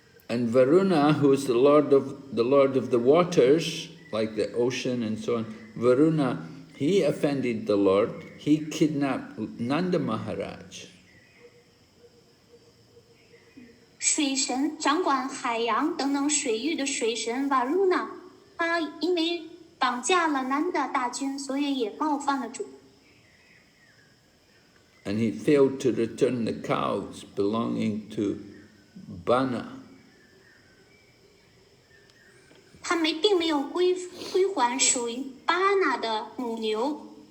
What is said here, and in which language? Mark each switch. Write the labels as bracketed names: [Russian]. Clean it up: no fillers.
[English] And Varuna, who is the Lord of the waters, like the ocean and so on, Varuna, he offended the Lord. He kidnapped Nanda Maharaj. [Chinese] 水神掌管海洋等等水域的水神瓦鲁纳，他因为绑架了南达大军，所以也冒犯了主。 [English] And he failed to return the cows belonging to Bana. [Chinese] 他并没有归还属于巴拿的母牛。